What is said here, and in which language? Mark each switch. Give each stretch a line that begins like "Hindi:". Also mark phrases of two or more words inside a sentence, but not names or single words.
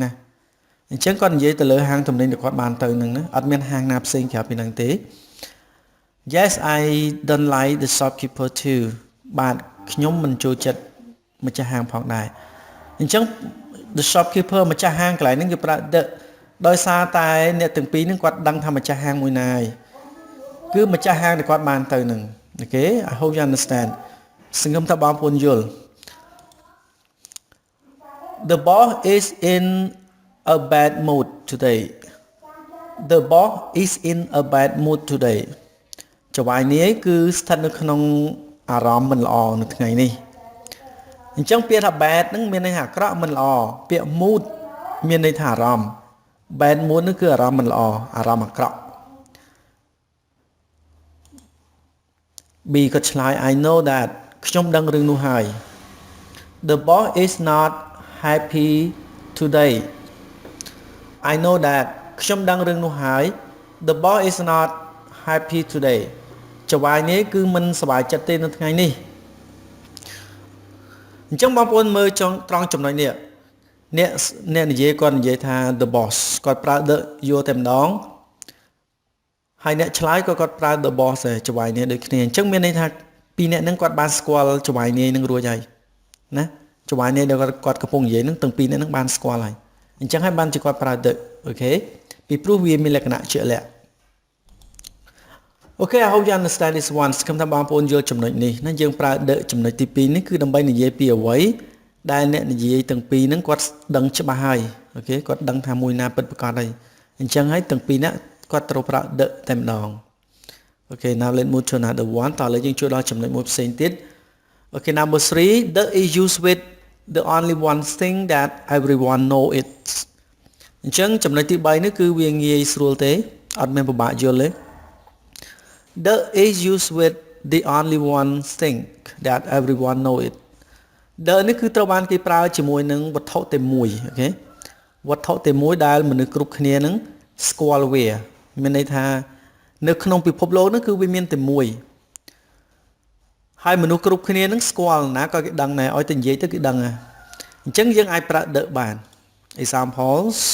Khmer: ណាស់អញ្ចឹងគាត់និយាយទៅលើហាងទំនិញដែលគាត់បានទៅហ្នឹងណាអត់មានហាងណាផ្សេងក្រៅពីហ្នឹងទេ
English: Yes I don't like the shopkeeper too
Khmer: បាទខ្ញុំមិនចូលចិត្តម្ចាស់ហាងផងដែរអញ្ចឹង
English: the shopkeeper
Khmer: ម្ចាស់ហាងកន្លែងហ្នឹងគេប្រើ the ដោយសារតែអ្នកទាំងពីរហ្នឹងគាត់ដឹងថាម្ចាស់ហាងមួយណាហើយគឺម្ចាស់ហាងដែលគាត់បានទៅហ្នឹងអូខេ
English: I hope you understand
Khmer: សង្ឃឹមថាបងប្អូនយល់
English: The boss is in a bad mood today The boss is in a bad mood today
Khmer: ចវាយនេះគឺស្ថិតនៅក្នុងអារម្មណ៍មិនល្អនៅថ្ងៃនេះអញ្ចឹងពាក្យថា bad ហ្នឹងមានន័យថាអាក្រក់មិនល្អពាក្យ mood មានន័យថាអារម្មណ៍
English: bad mood
Khmer: នោះគឺអារម្មណ៍មិនល្អអារម្មណ៍អាក្រក់ B ក៏ឆ្លើយ
English: I know that
Khmer: ខ្ញុំដឹងរឿងនោះហើយ
English: The boss is not happy today I know that
Khmer: ខ្ញុំដឹងរឿងនោះហើយ
English: The boss is not happy today
Khmer: ចវាយនេះគឺមិនសប្បាយចិត្តទេនៅថ្ងៃនេះ អញ្ចឹងបងប្អូនមើលត្រង់ចំណុចនេះអ្នកនិយាយគាត់និយាយថា
English: the boss
Khmer: គាត់ប្រើ the យកតែម្ដងហើយអ្នកឆ្លើយក៏គាត់ប្រើ
English: the boss
Khmer: ដែរចវាយនេះដូចគ្នាអញ្ចឹងមានន័យថាពីរអ្នកហ្នឹងគាត់បានស្គាល់ចវាយនេះនឹងរួចហើយណាចវាយនេះដែលគាត់កំពុងនិយាយហ្នឹងទាំងពីរអ្នកហ្នឹងបានស្គាល់ហើយអញ្ចឹងហើយបានជាគាត់ប្រើ the អូខេពីព្រោះវាមានលក្ខណៈជាក់លាក់ អូខេ
English: I hope you understand this one
Khmer: សង្ឃឹមថាបងប្អូនយល់ចំណុចនេះណាយើងប្រើ the ចំណុចទី2នេះគឺដើម្បីនិយាយពីអ្វីដែលអ្នកនិយាយទាំងពីរហ្នឹងគាត់ដឹងច្បាស់ហើយអូខេគាត់ ដឹងថាមួយណាពិតប្រាកដហើយអញ្ចឹងហើយទាំងពីរនាក់គាត់ត្រូវប្រើ the តែម្ដងអូខេ
English: now let's move to another one
Khmer: តោះឥឡូវយើង ចូលដល់ចំណុចមួយផ្សេងទៀតអូខេ
English: number 3 the is used with the only one thing that everyone know it
Khmer: អញ្ចឹងចំណុចទី3នេះគឺវាងាយស្រួលទេអត់មានពិបាកយល់ទេ
English: the is used with the only one thing that everyone know it
Khmer: the នេះគឺត្រូវបានគេប្រើជាមួយនឹងវត្ថុតែមួយអូខេវត្ថុតែមួយដែលមនុស្សគ្រប់គ្នានឹងស្គាល់វាមានន័យថានៅក្នុងពិភពលោកនេះគឺវាមានតែមួយ ហើយមនុស្សគ្រប់គ្នានឹងស្គាល់ណាក៏គេដឹងដែរឲ្យតែនិយាយទៅគេដឹងហ่ะអញ្ចឹងយើងអាចប្រើ the បាន examples